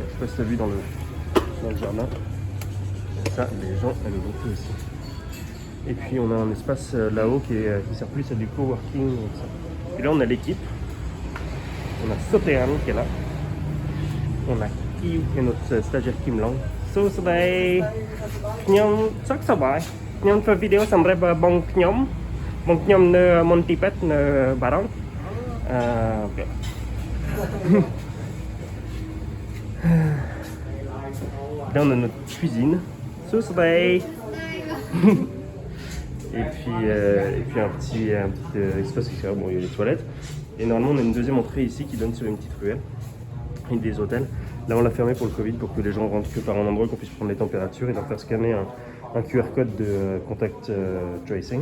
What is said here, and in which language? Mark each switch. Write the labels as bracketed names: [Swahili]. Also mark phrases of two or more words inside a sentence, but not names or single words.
[French] Je sais pas si tu as vu dans le jardin. Ça, les gens aiment beaucoup aussi. Et puis on a un espace là-haut qui sert plus à du coworking. Et là on a l'équipe. On a Sotean qui est là. On a Kiyu qui est notre stagiaire Kim Long. [English] So today [Khmer] ខ្ញុំសុខសប្បាយខ្ញុំធ្វើវីដេអូសម្រាប់បងខ្ញុំនៅ Monty Pet នៅ Baron. [French] Okay. Là on a notre cuisine. [English] So today. [French] Et puis un petit espace extérieur, bon il y a les toilettes. Et normalement on a une deuxième entrée ici qui donne sur une petite ruelle avec des hôtels. Là on l'a fermé pour le Covid pour que les gens rentrent que par un endroit, qu'on puisse prendre les températures et leur faire scanner un QR code de [English] contact tracing.